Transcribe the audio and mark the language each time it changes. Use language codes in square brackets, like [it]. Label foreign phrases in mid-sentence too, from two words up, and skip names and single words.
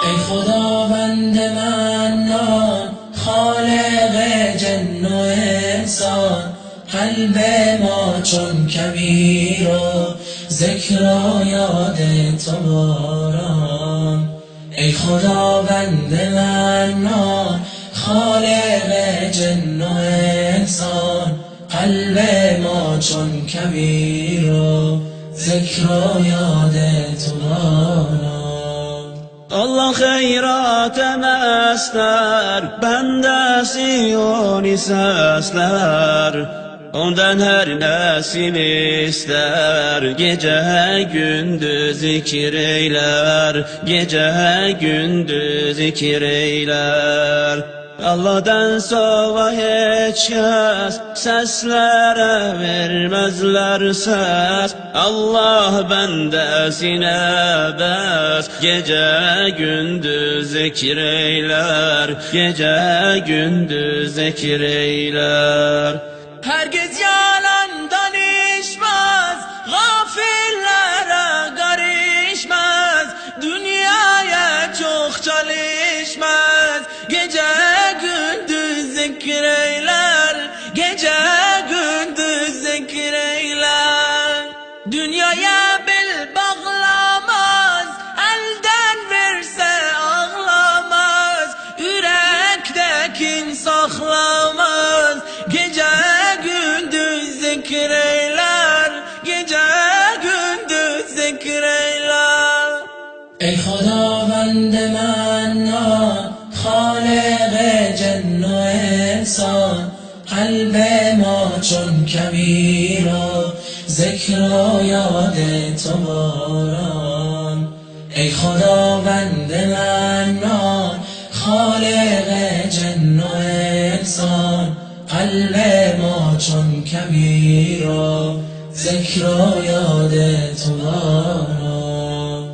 [fa] ای خداوند منان، خالق جن و انسان، قلب ما چون کبیر و ذکر و یاد تو باران. ای خداوند منان، خالق جن و انسان، قلب ما چون کبیر و ذکر و یاد تو باران. [az] Allah xeyrat eməzlər, bəndəsi onu səslər, ondan hər nəsim istər, gecə gündüz zikir eylər, gecə gündüz zikir eylər. Allah'dan sonra heç kəs səslərə verməzlər səs, Allah bəndəsinə bəs, gecə gündüz zikir eylər, gecə gündüz zikir eylər. [tr] Herkes yalan danışmaz, gafillere karışmaz, dünyaya çok çalışmaz, gece gündüz zikir eyler, gece gündüz zikir eyler. Dünyaya bel bağlamaz, elden verse ağlamaz, yürektekin saklamaz, gece zikir eyler, gece gündüz zikir eyler. [fa] Ey خداوند منان، خالق جن و انسان، قلب ما چون کبیر و ذکر و یاد تو باران. ای خداوند منان، خالق جن و انسان، قلب ما چون کبیر و ذکر و یاد تو باران.